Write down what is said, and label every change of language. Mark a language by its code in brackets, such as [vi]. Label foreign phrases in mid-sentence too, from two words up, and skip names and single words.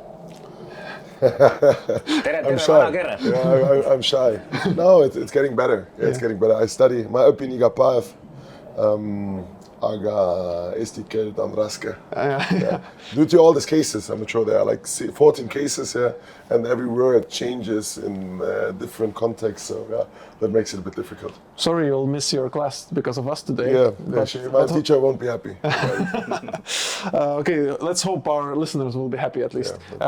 [en] I'm shy. Yeah, I'm shy. No, it's getting better. It's getting better. I study. [et] Ma õpin iga päev, aga eesti keelt on raske. [en] Due to all these cases, I'm sure there are like 14 cases here, and every word changes in different contexts, so that makes it a bit difficult. Sorry, you'll miss your class because of us today. Yeah, my teacher won't be happy. Okay, let's hope our listeners will be happy at least.